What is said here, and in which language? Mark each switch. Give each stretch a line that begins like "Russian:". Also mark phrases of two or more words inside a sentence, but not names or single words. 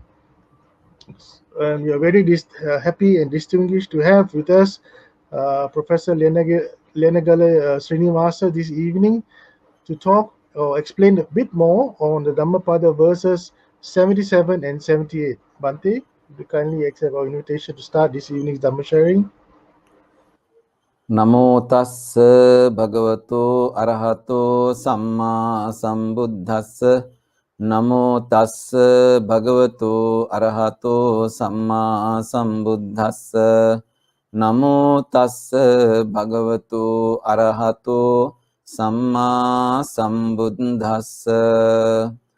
English: And we are very happy and distinguished to have with us Professor Lenagala Srinivasa this evening to talk or explain a bit more on the Dhammapada verses 77 and 78. Bhante, would you kindly accept our invitation to start this evening's Dhamma sharing?
Pali: Namo tassa bhagavato arahato samma sambuddhassa. Namo tassa bhagavato arahato samma sambuddhassa. Namo tassa bhagavato arahato samma sambuddhassa.